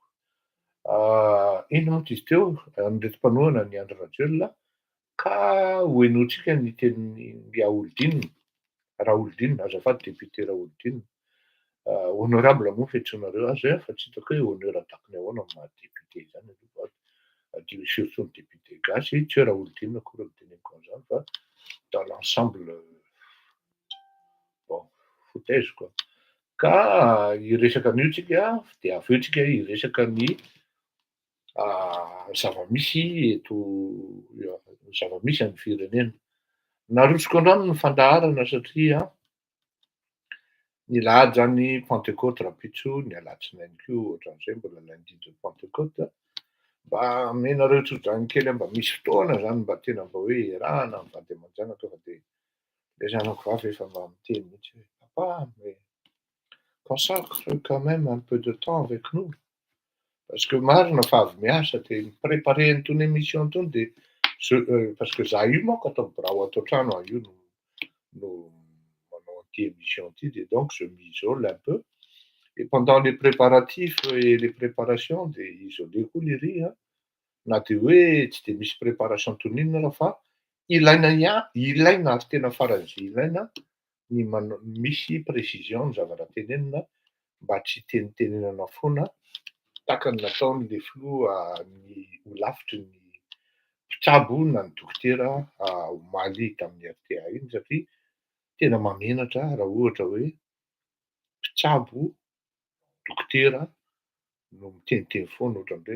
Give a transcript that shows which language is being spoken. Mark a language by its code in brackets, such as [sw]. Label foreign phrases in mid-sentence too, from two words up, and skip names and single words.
[mg] Ino moa izy teo an'ireto mpanohana ny Andry Rajoelina ka hoenotsika ny tenin'ny Raolodinina, Raolodinina azafady député Raolodinina. Honorable moa fiantsoanareo azy fa tsy hitako hoe honneur atakiny ahoana amin'ny maha député zany surtout ny député gasy tsy hoe Raolodinina akory ny teneniko an'izany fa [fr] dans l'ensemble bon foutaise quoi. [mg] Ka hiresaka an'io tsika de avy eo tsika hiresaka ny zava-misy eto zava-misy amin'ny firenena. Narotsoko androany ny fandaharana satria ny lahady zany Pentecôte rapitso, ny alatsinainy koa ohatran'izay mbola [fr] lundi de Pentecôte. [mg] Mba amenareo tsodrany kely mba misy fotoana zany mba tena mba hoe iarahana amin'ny vady aman-janaka fa de le zanako vavy efa mba miteny mihitsy hoe [fr] papa mais consacre quand même un peu de temps avec nous. Parce que [mg] marina fa avy miasa de mi-préparer an'itony émission itony de [fr] parce que [mg] za io manko atao birao ato an-trano io no manao an'ity émission ty de [fr] donc je m'isole un peu. Et pendant les préparatifs et les préparations de [mg] isoleko lery a, na de hoe tsy de misy préparation toy inona raha fa ilaina ary tena faran'izay ilaina ny misy précision ny zavatra tenenina mba tsy tenitenenana foana tahaka ny nataon'le filoha ny ho lavitry ny mpitsabo na ny dokotera omaly tamin'ny RTA iny satria tena mamenatra raha ohatra hoe mpitsabo dokotera no miteniteny foana ohatran'ireny.